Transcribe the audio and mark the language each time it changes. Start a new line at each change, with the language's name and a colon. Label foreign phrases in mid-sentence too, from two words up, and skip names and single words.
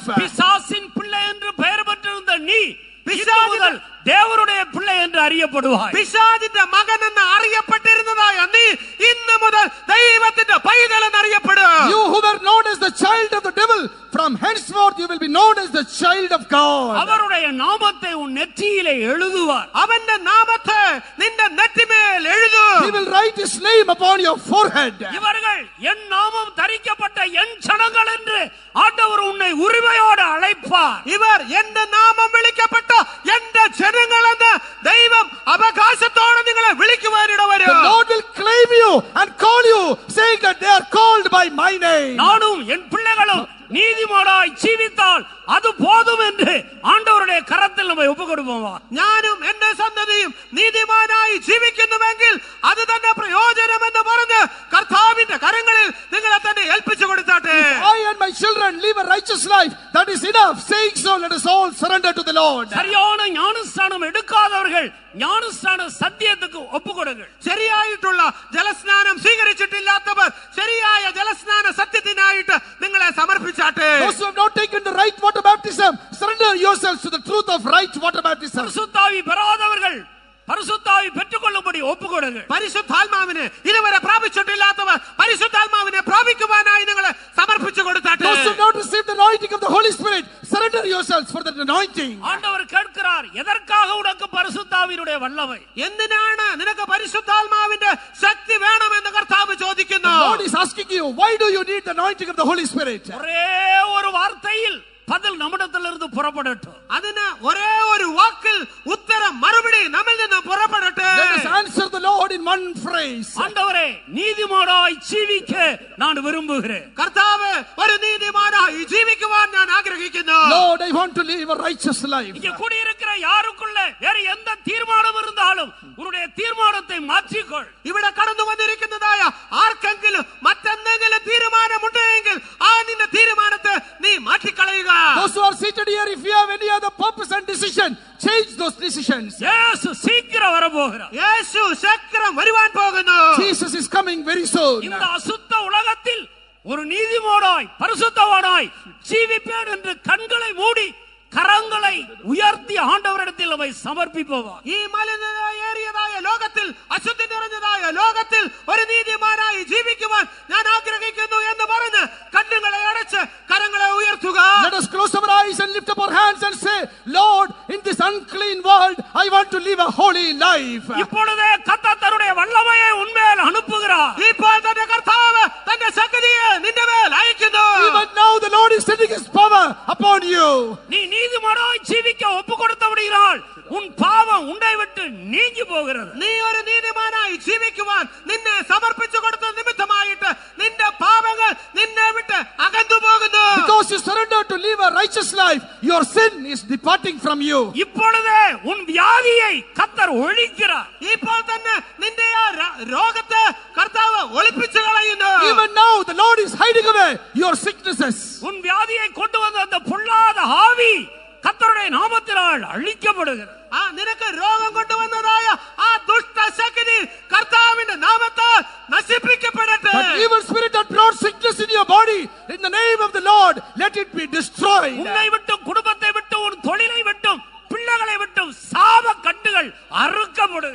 Tamil: பிசாசின் பிள்ளை என்று பெயர் பெற்றிருந்த நீ இன்று முதல் தேவனுடைய பிள்ளை என்று அறியப்படுவாய்.
Malayalam: പിശാചിന്റെ മകൻ എന്ന് അറിയപ്പെട്ടിരുന്നതായ നീ ഇന്ന് മുതൽ ദൈവത്തിന്റെ പൈതൽ എന്ന് അറിയപ്പെടുക.
English: You who were known as the child of the devil, from henceforth you will be known as the child of God.
Tamil: அவருடைய நாமத்தை உன் நெற்றியிலே எழுதுவார்.
Malayalam: അവന്റെ നാമത്തെ നിന്റെ നെറ്റിമേൽ എഴുതു.
English: He will write his name upon your forehead.
Tamil: இவர்கள் என் நாமம் தரிக்கப்பட்ட என் ஜனங்கள் என்று ஆண்டவர் உன்னை உரிமையோடு அழைப்பார்.
Malayalam: ഇവർ എന്റെ നാമം വിളിക്കപ്പെട്ട എന്റെ ജനങ്ങൾ എന്ന് ദൈവം അവകാശത്തോടെ നിങ്ങളെ വിളിക്കുവാനിട വരും.
English: The Lord will claim you and call you, saying that they are called by my name.
Tamil: நானும் என் பிள்ளைகளும் நீதிமானாய் ஜீவித்தால் அது போதும் என்று ஆண்டவருடைய கரத்தில் നമ്മை ഒപ്പുകൊടുப்போം.
Malayalam: ഞാനും എന്റെ സന്തതിയും നീതിമാനായി ജീവിക്കുന്നുവെങ്കിൽ അത് തന്നെ പ്രയോജനമെന്ന് പറഞ്ഞ് കർത്താവിന്റെ കരങ്ങളിൽ നിങ്ങളെ തന്നെ ഏൽപ്പിച്ചു കൊടുത്താട്ടെ.
English: I and my children live a righteous life, that is enough. Saying so, let us all surrender to the Lord.
Tamil: சரியான ஞானஸ்நானம் எடுக்காதவர்கள் ஞானஸ்நான சத்தியத்துக்கு ஒப்புக்கொடுங்கள்.
Malayalam: ശരിയായിട്ടുള്ള ജലസ്നാനം സ്വീകരിച്ചിട്ടില്ലാത്തവർ ശരിയായ ജലസ്നാന സത്യത്തിനായിട്ട് നിങ്ങളെ സമർപ്പിച്ചാട്ടെ.
English: Those who have not taken the right water baptism, surrender yourselves to the truth of right water baptism.
Tamil: பரிசுத்தாவி பெறாதவர்கள் பரிசுத்தாவி பெற்றுக்கொள்ளும்படி ஒப்புக்கொடுங்கள்.
Malayalam: പരിശുദ്ധാത്മാവിനെ ഇതുവരെ പ്രാപിച്ചിട്ടില്ലാത്തവർ പരിശുദ്ധാത്മാവിനെ പ്രാപിക്കുവാനായി നിങ്ങളെ സമർപ്പിച്ചു കൊടുത്താട്ടെ.
English: Those who have not received the anointing of the Holy Spirit, surrender yourselves for that anointing.
Tamil: ஆண்டவர் கேட்கிறார், எதற்காக உனக்கு பரிசுத்தாவினுடைய வல்லமை?
Malayalam: എന്തിനാണ് നിനക്ക് പരിശുദ്ധാത്മാവിന്റെ ശക്തി വേണമെന്ന് കർത്താവ് ചോദിക്കുന്നു.
English: The Lord is asking you, why do you need the anointing of the Holy Spirit?
Tamil: ஒரே ஒரு வார்த்தையில் பதில் நம்மிடத்திலிருந்து புறப்படட்டும்.
Malayalam: അതിന് ഒരേ ഒരു വാക്കിൽ ഉത്തരം മറുപടി നമ്മിൽ നിന്ന് പുറപ്പെടട്ടെ.
English: Let us answer the Lord in one phrase.
Tamil: ஆண்டவரே, நீதிமானாய் ஜீவிக்க நான் விரும்புகிறேன்.
Malayalam: കർത്താവ്, ഒരു നീതിമാനായി ജീവിക്കുവാൻ ഞാൻ ആഗ്രഹിക്കുന്നു.
English: Lord, I want to live a righteous life.
Tamil: இங்கே கூடியிருக்கிற யாருக்குள்ள வேற எந்த தீர்மானம் இருந்தாலும் உன்னுடைய தீர்மானத்தை மாற்றிக்கொள்.
Malayalam: ഇവിടെ കടന്നു വന്നിരിക്കുന്നതായ ആർക്കെങ്കിലും മറ്റെന്തെങ്കിലും തീരുമാനമുണ്ടെങ്കിൽ ആ നിന്റെ തീരുമാനത്തെ നീ മാറ്റിക്കളയുക.
English: Those who are seated here, if you have any other purpose and decision, change those decisions.
Tamil: இயேசு சீக்கிரம் வரப்போகிறார்.
Malayalam: യേശു ശീഘ്രം വരുവാൻ പോകുന്നു.
English: Jesus is coming very soon.
Tamil: இந்த அசுத்த உலகத்தில் ஒரு நீதிமானாய் பரிசுத்தவானாய் ஜீவிப்பேன் என்று கண்களை மூடி
Malayalam: കരങ്ങളെ ഉയർത്തി ആണ്ടവരിടത്തിൽ നമ്മை സമർപ്പിക്കുക. ഈ മലിനതയേറിയതായ ലോകത്തിൽ, അശുദ്ധി നിറഞ്ഞതായ ലോകത്തിൽ ഒരു നീതിമാനായി ജീവിക്കുവാൻ ഞാൻ ആഗ്രഹിക്കുന്നു എന്ന് പറഞ്ഞ് കണ്ണുകളെ അടച്ച് കരങ്ങളെ ഉയർത്തുക.
English: Let us close our eyes and lift up our hands and say, Lord, in this unclean world, I want to live a holy life.
Tamil: இப்பொழுதே கர்த்தர் தன்னுடைய வல்லமையை உன்மேல் அனுப்புகிறார்.
Malayalam: ഇപ്പോൾ തന്നെ കർത്താവ് തന്റെ ശക്തിയെ നിന്റെ മേൽ അയക്കുന്നു.
English: Even now the Lord is sending his power upon you.
Tamil: நீ நீதிமானாய் ஜீவிக்க ஒப்பு கொடுத்தபடியால் உன் பாவம் உன்னை விட்டு நீங்கி போகிறது.
Malayalam: നീ ഒരു നീതിമാനായി ജീവിക്കുവാൻ നിന്നെ സമർപ്പിച്ചു കൊടുത്ത നിമിത്തമായിട്ട് നിന്റെ പാപങ്ങൾ നിന്നെ വിട്ട് അകന്നു പോകുന്നു.
English: Because you surrender to live a righteous life, your sin is departing from you.
Tamil: இப்பொழுதே உன் வியாதியை கர்த்தர் ஒழிக்கிறார்.
Malayalam: ഇപ്പോൾ തന്നെ നിന്റെ ആ രോഗത്തെ കർത്താവ് ഒളിപ്പിച്ചു കളയുന്നു.
English: Even now the Lord is hiding away your sicknesses.
Tamil: உன் வியாதியை கொண்டு வந்த அந்த பொல்லாத ஆவி கர்த்தருடைய நாமத்தினால் அழிக்கப்படுகிறது.
Malayalam: നിനക്ക് രോഗം കൊണ്ടുവന്നതായ ആ ദുഷ്ടശക്തി കർത്താവിന്റെ നാമത്താൽ നശിപ്പിക്കപ്പെടട്ടെ.
English: But evil spirit that brought sickness in your body, in the name of the Lord, let it be destroyed.
Tamil: உன்னை விட்டும் குடும்பத்தை விட்டும் உன் தொழிலை விட்டும் பிள்ளைகளை விட்டும் சாப கட்டுகள் அறுக்கப்படுகிறது.